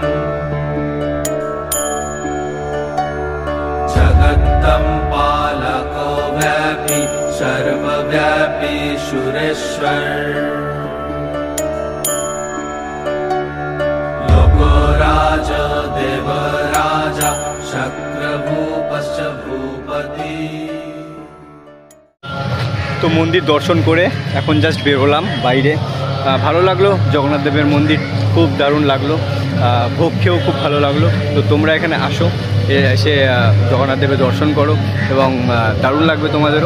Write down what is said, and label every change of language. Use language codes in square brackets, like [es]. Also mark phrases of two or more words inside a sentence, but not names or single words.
[sa] जगत्तं पालको व्यापी सर्वव्यापी सुरेश्वर लोकराज देवराजा शक्रभूपश्च भूपति। [bn] তো মন্দির দর্শন করে এখন জাস্ট বেরোলাম বাইরে। ভালো লাগলো, জগন্নাথ দেবের মন্দির খুব দারুণ লাগলো, ভোগ খেয়েও খুব ভালো লাগলো। তো তোমরা এখানে আসো, এসে জগন্নাথ দেবের দর্শন করো এবং দারুণ লাগবে তোমাদেরও।